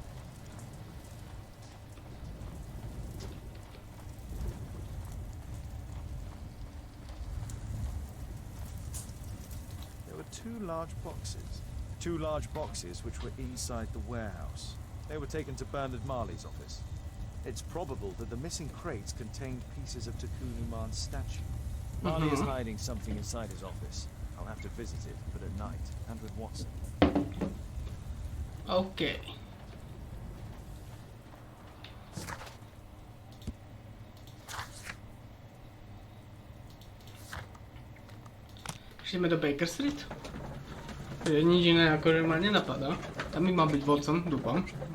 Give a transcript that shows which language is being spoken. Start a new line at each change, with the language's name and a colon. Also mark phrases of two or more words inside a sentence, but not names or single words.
English: Two large boxes which were inside the warehouse. They were taken to Bernard Marley's office. It's probable that the missing crates contained pieces of Takunuman's statue. Marley is hiding something inside his office. I'll have to visit it, but at night, and with Watson.
Slovak: OK. Ideme do Baker Street? Nič iné akože ma nenapadá. Tam by mal byť Watson, dúfam.